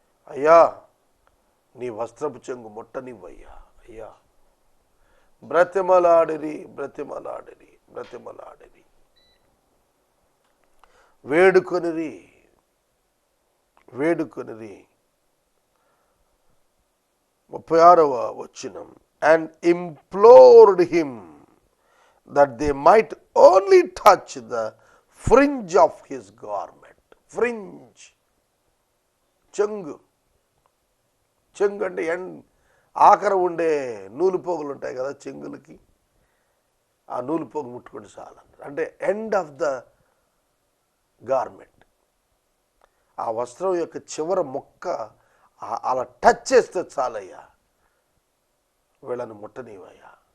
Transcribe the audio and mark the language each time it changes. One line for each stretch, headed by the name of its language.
Telugu: అయ్యా నీ వస్త్రపు చెంగు ముట్టనివ్వయ్యా, అయ్యా. బ్రతిమలాడిరి, బ్రతిమలాడిరి, బ్రతిమలాడిరి, వేడుకొనిరి, వేడుకొనిరి. 36వ వచనం,
English: and implored him that they might only touch the fringe of his garment.
Telugu: Fringe. చెంగు. చెంగు అంటే ఆఖర ఉండే నూలు పోగులు ఉంటాయి కదా చెంగులకి, ఆ నూలు పోగు ముట్టుకుంటే చాలంటారు. అంటే
English: end of the garment,
Telugu: ఆ వస్త్రం యొక్క చివర మొక్క అలా టచ్ చేస్తే చాలయ్యా, వీళ్ళని ముట్టనివయ్యా.